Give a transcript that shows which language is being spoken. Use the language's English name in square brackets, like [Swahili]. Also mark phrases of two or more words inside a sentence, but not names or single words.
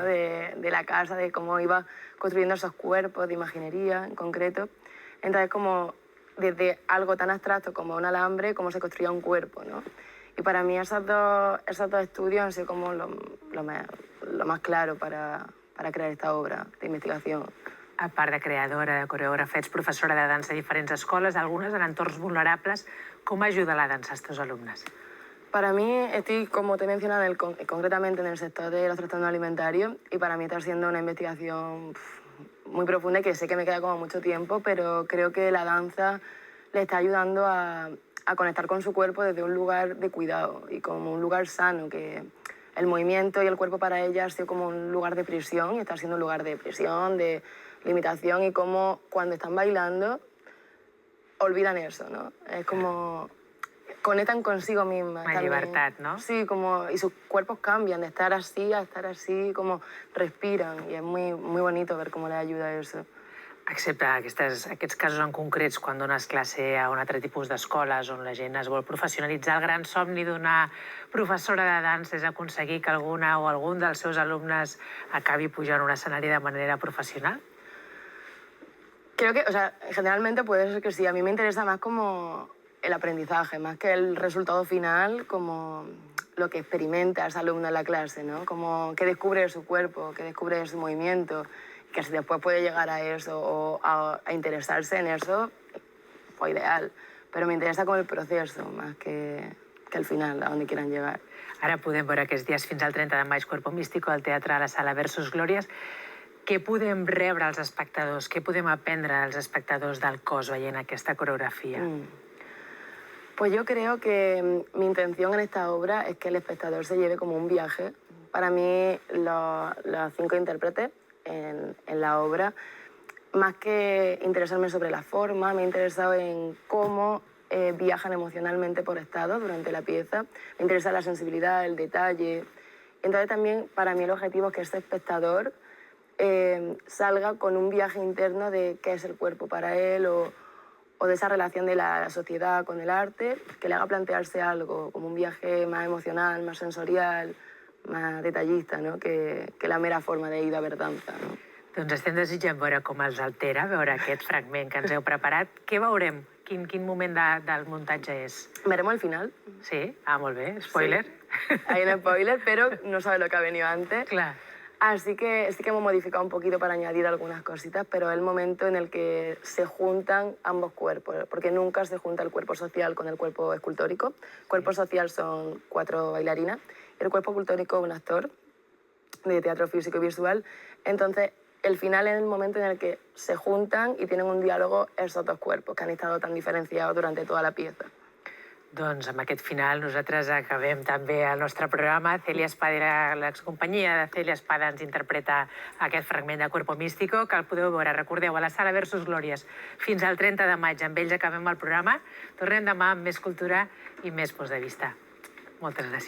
[Spanish] de la casa, de cómo iba construyendo esos cuerpos de imaginería en concreto. Entonces como desde algo tan abstracto como un alambre, cómo se construía un cuerpo, ¿no? Y para mí esos dos estudios han sido como lo más claro para crear esta obra de investigación. [Catalan] A part de creadora, de coreògrafa, ets professora de dansa a diferents escoles, algunes en entorns vulnerables. Com ajuda la dansa als teus alumnes? [Spanish] Para mí, estoy, como te he mencionado, concretamente en el sector de los trastornos alimentarios y para mí está siendo una investigación muy profunda y que sé que me queda como mucho tiempo, pero creo que la danza le está ayudando a conectar con su cuerpo desde un lugar de cuidado y como un lugar sano, que el movimiento y el cuerpo para ella ha sido como un lugar de prisión y está siendo un lugar de prisión, de limitación y como cuando están bailando olvidan eso, ¿no? Es como conectan consigo mismas. Una libertad, ¿no? Sí, como, y sus cuerpos cambian de estar así a estar así, como respiran y es muy, muy bonito ver cómo les ayuda eso. [Catalan] Excepte aquests casos en concrets, quan dones classe a un altre tipus d'escoles on la gent es vol professionalitzar, el gran somni d'una professora de dansa és aconseguir que alguna o algun dels seus alumnes acabi pujant a un escenari de manera professional? [Spanish] Creo que, o sea, generalmente puede ser que sí. A mí me interesa más como el aprendizaje, más que el resultado final, como lo que experimenta esa alumna en la clase, ¿no? Como que descubre de su cuerpo, que descubre de su movimiento, que si después puede llegar a eso o a interesarse en eso, pues ideal. Pero me interesa como el proceso, más que el final, a donde quieran llegar. [Catalan] Ara podem veure aquests dies fins al 30 de maig Cuerpo Místico al Teatre a la Sala Versus Glòries. Què podem rebre als espectadors? Què podem aprendre als espectadors del cos veient aquesta coreografia? [Spanish] Pues yo creo que mi intención en esta obra es que el espectador se lleve como un viaje. Para mí, los 5 intérpretes en la obra, más que interesarme sobre la forma, me he interesado en cómo viajan emocionalmente por estados durante la pieza. Me interesa la sensibilidad, el detalle. Entonces también para mí el objetivo es que este espectador salga con un viaje interno de qué es el cuerpo para él o de esa relación de la sociedad con el arte, que le haga plantearse algo, como un viaje más emocional, más sensorial, más detallista, no? [Catalan] que la mera forma d'ir a veure dansa. No? Doncs estem desitjant veure com els altera, veure aquest fragment que ens heu preparat. Què veurem? Quin moment del muntatge és? [Spanish] Veremos el final. [Catalan] Sí? Ah, molt bé. Spoiler. Sí. [Spanish] Hay un spoiler, pero no sabe lo que ha venido antes. [Catalan] Clar. [Spanish] Así que sí que hemos modificado un poquito para añadir algunas cositas, pero es el momento en el que se juntan ambos cuerpos, porque nunca se junta el cuerpo social con el cuerpo escultórico. El cuerpo social son 4 bailarinas y el cuerpo escultórico un actor de teatro físico y visual. Entonces, el final es el momento en el que se juntan y tienen un diálogo esos 2 cuerpos que han estado tan diferenciados durante toda la pieza. [Catalan] Doncs amb aquest final nosaltres acabem també el nostre programa. Celia Espada, l'excompanyia de Celia Espada, ens interpreta aquest fragment de Cuerpo Místico, que el podeu veure, recordeu, a la Sala Versus Glòries fins al 30 de maig. Amb ells acabem el programa. Tornem demà amb més cultura i més punts de vista.